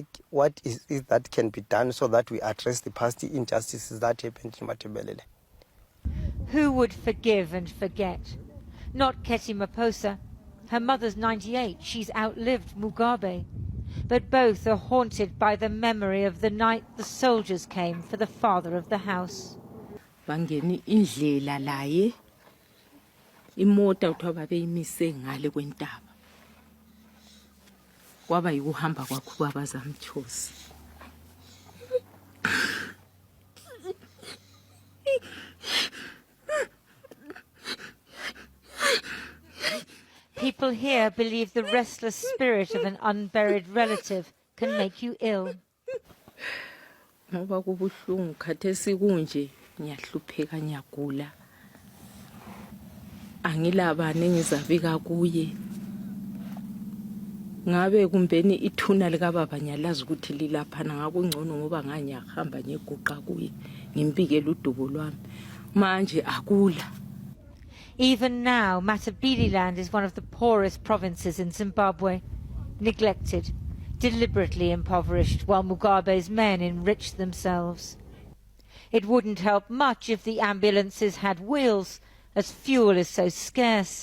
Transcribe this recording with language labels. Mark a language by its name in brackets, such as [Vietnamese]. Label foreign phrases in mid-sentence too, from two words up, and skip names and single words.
[English] What is it that can be done so that we address the past injustices that happened in Matabeleland? Who would forgive and forget? Not Keti Maposa. Her mother's 98. She's outlived Mugabe. But both are haunted by the memory of the night the soldiers came for the father of the house. [North Ndebele] Bangeni indlela laye imota uthiwa babeyimise ngale kwentaba kwaba yikuhamba kwakho kwabazamthosi. [English] People here believe the restless spirit of an unburied relative can make you ill. [North Ndebele] Ngoba kubuhlungu khathesi kunje ngiyahlupheka ngiyagula. Angilabani engizabika kuye. Ngabe kumbeni ithuna likababa ngiyalazi ukuthi lilaphana ngakungcono ngoba nganyahamba ngeguqa kuye ngimbikela udubo lwami. Manje akula. [English] Even now, Matabeleland is one of the poorest provinces in Zimbabwe, neglected, deliberately impoverished, while Mugabe's men enriched themselves. It wouldn't help much if the ambulances had wheels, as fuel is so scarce.